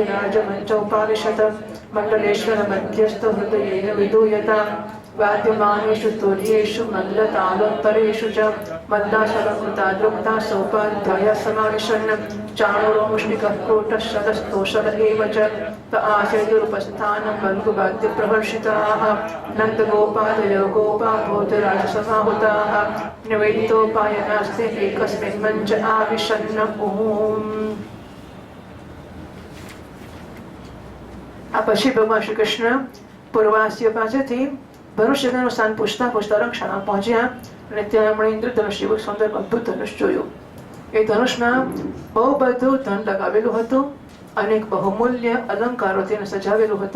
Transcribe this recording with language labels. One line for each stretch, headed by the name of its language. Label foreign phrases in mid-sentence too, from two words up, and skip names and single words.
Sanskrit: राजमञ्चोपाविशत मण्डलेश्वर मध्यस्थ हृदयेन विधूयताम् वाद्यमानेषु तुर्येषु मल्लतालोत्तरेषु च मल्लासलङ्कृता द्रुप्ता सोपाध्याय समाविशन् चाणूरो मुष्टिकः कूटः शतस्तोषल एव च त आसेदुरुपस्थानं वल्गुवाद्यप्रहर्षिताः नन्दगोपादयो गोपा भोजराजसमाहुताः निवेदितोपायनास्ते एकस्मिन् मञ्च आविशन् ॐ।
Gujarati: આ પછી ભગવાન શ્રી કૃષ્ણ પૂર્વાસ્ય પાસેથી ધનુષ્યનું સ્થાન પૂછતા પૂછતા રંગશાળા પહોંચ્યા અને ત્યાં એમણે ઇન્દ્રધનુષ જેવું સુંદર અદ્ભુત ધનુષ જોયું. એ ધનુષમાં બહુ બધું ધન લગાવેલું હતું, અનેક બહુમૂલ્ય અલંકારોથી એને સજાવેલું હતું.